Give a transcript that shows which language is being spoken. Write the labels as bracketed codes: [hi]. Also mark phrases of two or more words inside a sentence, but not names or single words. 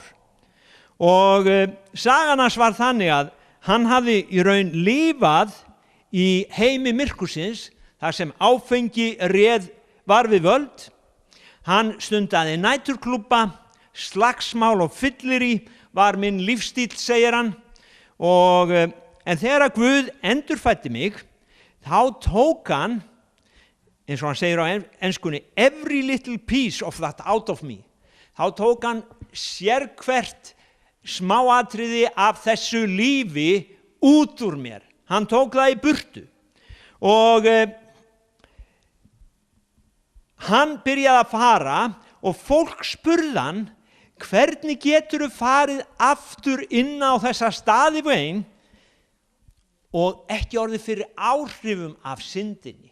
[is] Og sagan hans var þannig að hann hafði í raun lifað í heimi myrkursins, þar sem áfengi var við völd. Hann stundaði næturklúbba, slagsmál og fyllirí var minn lífstíll, segir hann. En þegar að Guð endurfæddi mig, þá tók hann, eins og hann segir á enskunni, [en] every little piece of that out of me. [is] Þá tók hann sérhvert smáatriði af þessu lífi út úr mér. Hann tók það í burtu. Og hann byrjaði að fara og fólk spurði hann, hvernig geturðu farið aftur inn á þessa staði veginn og ekki orðið fyrir áhrifum af syndinni?